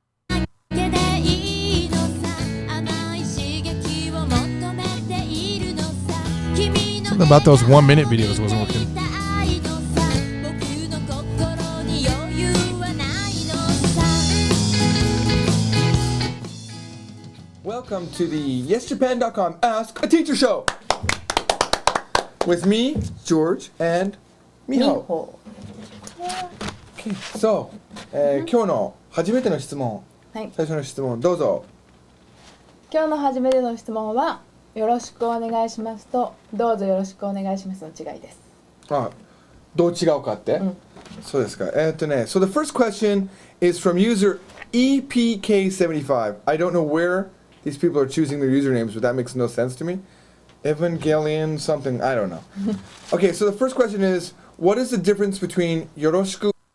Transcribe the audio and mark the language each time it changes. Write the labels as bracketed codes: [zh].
[ja] だけでいいのさ甘い刺激を求めているのさ君の [en] Something about those 1 minute videos wasn't working. [ja] 愛のさ僕の心に余裕はないのさ [en] Welcome to the YesJapan.com Ask a Teacher Show with me, George, and Miho. Okay, so, [ja] 今日の初めての質問、はい、最初の質問どうぞ。今日の初めての質問はよろしくお願いしますとどうぞよろしくお願いしますの違いです。あ、どう違うかって、そうですか。 [en] So the first question is from user EPK75. I don't know where these people are choosing their usernames, but that makes no sense to me. Evangelion something, I don't know. Okay, so the first question is, what is the difference between yoroshiku